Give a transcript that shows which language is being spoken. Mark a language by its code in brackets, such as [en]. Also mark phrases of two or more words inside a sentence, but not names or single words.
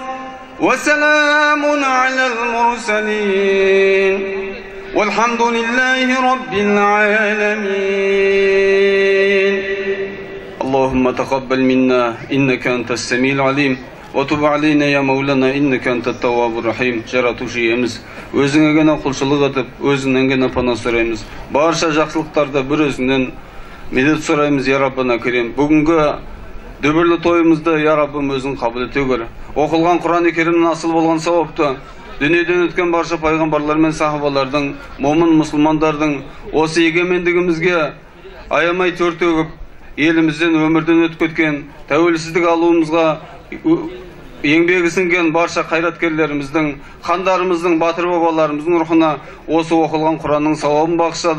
[ar] وسلام على المرسلين والحمد لله رب العالمين اللهم تقبل منا إنك أنت السميع العليم وتب علينا يا مولانا إنك أنت التواب الرحيم [kk] жаратушы иеміз өзіңе ғана құлшылық етіп өзіңнен ғана пана сұраймыз барша жақсылықтарды бір өзіңнен медет сұраймыз я Раббана Керем бүгінгі дүбірлі тойымызды я Раббым өзің қабыл ете көр оқылған Құран-ы Керімнен асыл болған сауапты Дүниеден өткен барша пайғамбарлар мен сахабалардың, момын мұсылмандардың осы егемендігімізге аямай төр төгіп, елімізден өмірден өтіп кеткен, тәуелсіздік алуымызға еңбегі сіңген барша қайраткерлеріміздің, хандарымыздың, батыр бабаларымыздың рухына осы оқылған Құранның сауабын бағыштадық.